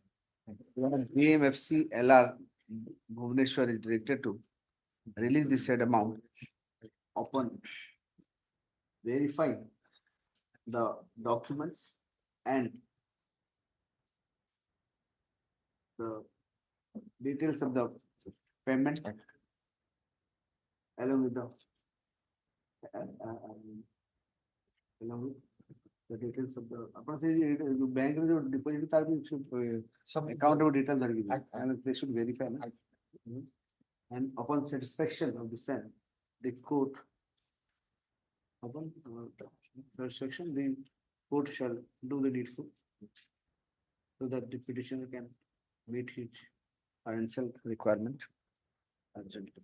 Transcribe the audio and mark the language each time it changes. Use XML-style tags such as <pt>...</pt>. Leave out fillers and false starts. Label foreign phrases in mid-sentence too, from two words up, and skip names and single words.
<en>BMFC LR Bhubaneswar is directed to release the said amount upon verifying the documents and the details of the payment along with the along with the details of the</en> <or>ଆପଣ ସେ bank ରେ ଯୋଉ deposit ତାର ବି</or> <en>Some account of detail ଧରିକି I- and they should verify na. And upon satisfaction of the same, the court upon satisfaction, the court shall do the needful so that the petitioner can meet his financial requirement urgently.</en>